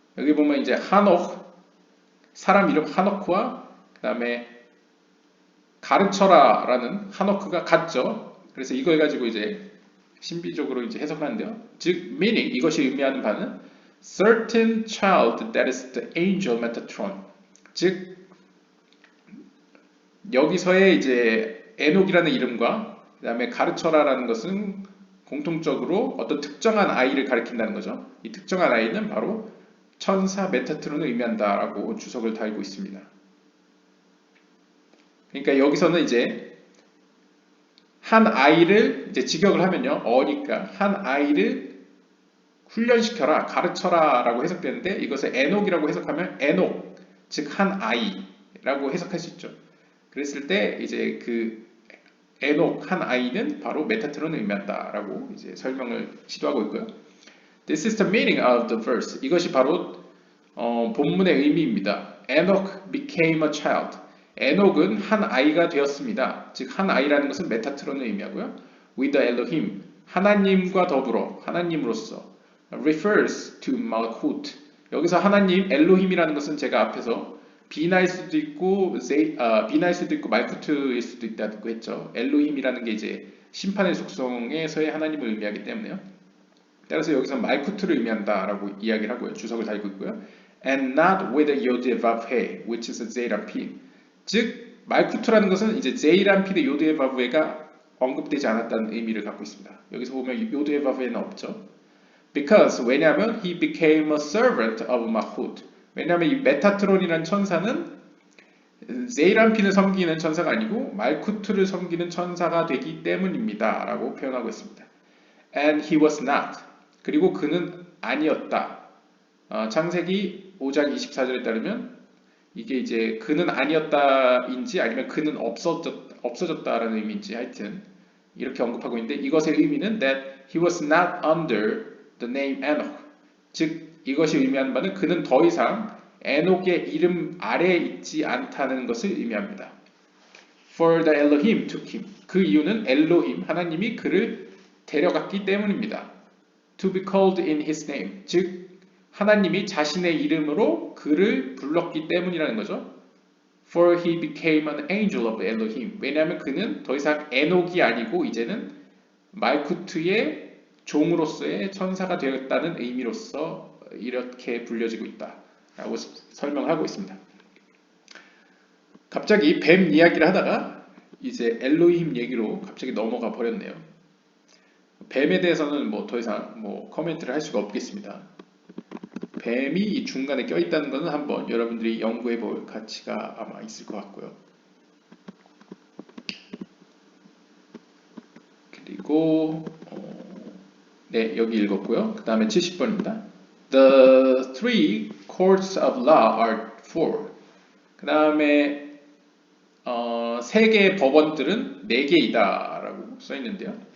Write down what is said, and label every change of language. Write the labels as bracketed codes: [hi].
[ko] 여기 보면 이제 하녹, 사람 이름 하녹과 그 다음에 가르쳐라 라는 하노크가 같죠. 그래서 이걸 가지고 이제 신비적으로 이제 해석하는데요. [en] 즉, meaning, [ko] 이것이 의미하는 바는 [en] certain child that is the angel Metatron. [ko] 즉, 여기서의 이제 에녹이라는 이름과 그 다음에 가르쳐라라는 것은 공통적으로 어떤 특정한 아이를 가리킨다는 거죠. 이 특정한 아이는 바로 천사 메타트론을 의미한다라고 주석을 달고 있습니다. 그러니까 여기서는 이제 한 아이를 이제 직역을 하면요, 어니까 한 아이를 훈련시켜라, 가르쳐라라고 해석되는데 이것을 에녹이라고 해석하면 에녹, 즉 한 아이라고 해석할 수 있죠. 그랬을 때 이제 그 에녹 한 아이는 바로 메타트론을 의미한다라고 이제 설명을 시도하고 있고요. [en] This is the meaning of the verse. [ko] 이것이 바로 본문의 의미입니다. [en] Enoch became a child. [ko] 에녹은 한 아이가 되었습니다. 즉 한 아이라는 것은 메타트론을 의미하고요. [en] With the Elohim, [ko] 하나님과 더불어, 하나님으로서 [en] refers to Malchut. [ko] 여기서 하나님 엘로힘이라는 것은 제가 앞에서 비나일 수도 있고 말쿠트일 수도 있다고 했죠. 엘로힘이라는 게 이제 심판의 속성에서의 하나님을 의미하기 때문에요. 따라서 여기서 말쿠트를 의미한다라고 이야기를 하고요. 주석을 달고 있고요. [en] And not with a 요드에바브헤, which is a 제이란핀. [ko] 즉 말쿠트라는 것은 이제 제이란핀의 요드에바브헤가 언급되지 않았다는 의미를 갖고 있습니다. 여기서 보면 요드에바브헤는 없죠. [en] Because [ko] 왜냐하면 [en] he became a servant of Malchut. [ko] 왜냐하면 이 메타트론이라는 천사는 제이란핀을 섬기는 천사가 아니고 말쿠트를 섬기는 천사가 되기 때문입니다. 라고 표현하고 있습니다. [en] And he was not. [ko] 그리고 그는 아니었다. 창세기 5장 24절에 따르면 이게 이제 그는 아니었다인지 아니면 그는 없어졌다라는 의미인지 하여튼 이렇게 언급하고 있는데 이것의 의미는 [en] that he was not under the name Enoch. [ko] 즉 이것이 의미하는 바는 그는 더 이상 에녹의 이름 아래에 있지 않다는 것을 의미합니다. [en] For the Elohim took him. [ko] 그 이유는 엘로힘 하나님이 그를 데려갔기 때문입니다. [en] To be called in his name. [ko] 즉 하나님이 자신의 이름으로 그를 불렀기 때문이라는 거죠. [en] For he became an angel of Elohim. [ko] 왜냐하면 그는 더 이상 에녹이 아니고 이제는 말쿠트의 종으로서의 천사가 되었다는 의미로서 이렇게 불려지고 있다라고 설명하고 있습니다. 갑자기 뱀 이야기를 하다가 이제 엘로힘 얘기로 갑자기 넘어가 버렸네요. 뱀에 대해서는 뭐 더 이상 뭐 코멘트를 할 수가 없겠습니다. 뱀이 이 중간에 껴있다는 것은 한번 여러분들이 연구해 볼 가치가 아마 있을 것 같고요. 그리고 네, 여기 읽었고요. 그 다음에 70번입니다. [en] The three courts of law are four. [ko] 그 다음에 세 개의 법원들은 네 개이다 라고 써 있는데요.